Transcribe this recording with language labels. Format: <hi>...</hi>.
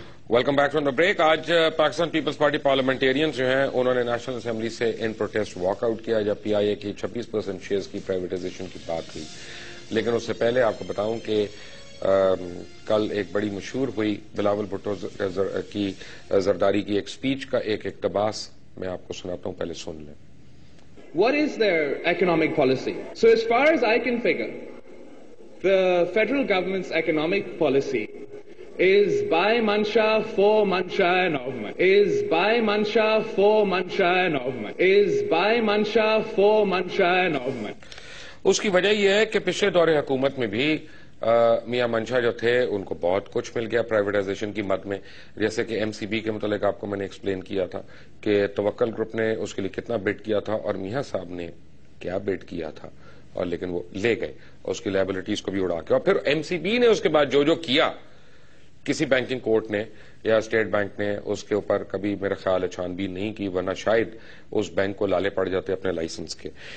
<ur>Welcome back from the break. آج Pakistan Peoples party parliamentarians جو ہیں انہوں نے نیشنل اسمبلی سے ان پروٹیسٹ واک آؤٹ کیا جب پی آئی اے کی 26% شیئرز کی پرائیویٹائزیشن کی بات ہوئی. لیکن اس سے پہلے آپ کو بتاؤں کہ کل ایک بڑی مشہور ہوئی بلاول بھٹو کی زرداری کی ایک سپیچ کا ایک اقتباس میں آپ کو سناتا ہوں, پہلے سن لیں.</ur> <en>What is their economic policy? So as far as I can figure, the federal government's economic policy is by Mansha, for Mansha and Ovman. Is by Mansha, for Mansha and Ovman. Is by Mansha, for Mansha and Ovman.</en> <ur>اس کی وجہ یہ ہے کہ پچھلے دور حکومت میں بھی میاں منشا جو تھے ان کو بہت کچھ مل گیا پرائیویٹائزیشن کی مد میں. جیسے کہ ایم سی بی کے متعلق آپ کو میں نے ایکسپلین کیا تھا کہ توکل گروپ نے اس کے لیے کتنا بیٹ کیا تھا اور میاں صاحب نے کیا بیٹ کیا تھا, اور لیکن وہ لے گئے اس کی لائبلٹیز کو بھی اڑا کے. اور پھر ایم سی بی نے اس کے بعد جو کیا, کسی بینکنگ کورٹ نے یا اسٹیٹ بینک نے اس کے اوپر کبھی میرا خیال ہے چھانبین نہیں کی, ورنہ شاید اس بینک کو لالے پڑ جاتے اپنے لائسنس کے.</ur>